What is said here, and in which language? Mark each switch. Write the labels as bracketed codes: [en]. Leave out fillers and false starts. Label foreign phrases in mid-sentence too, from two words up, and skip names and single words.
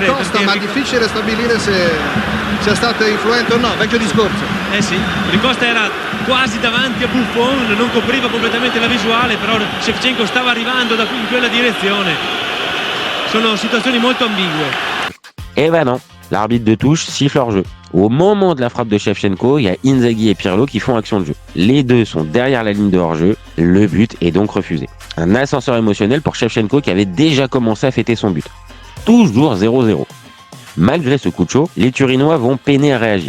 [it] Costa, ma difficile stabilire se sia stato influente o no, vecchio discorso. Sì, Ricosta era quasi davanti a Buffon, non copriva completamente la visuale, però Shevchenko stava arrivando in quella direzione. Sono situazioni molto ambigue. [fr] Eh ben non, l'arbitre de touche siffle hors jeu. Au moment de la frappe de Shevchenko, il y a Inzaghi et Pirlo qui font action de jeu. Les deux sont derrière la ligne de hors-jeu, le but est donc refusé. Un ascenseur émotionnel pour Shevchenko qui avait déjà commencé à fêter son but. Toujours 0-0. Malgré ce coup de chaud, les Turinois vont peiner à réagir.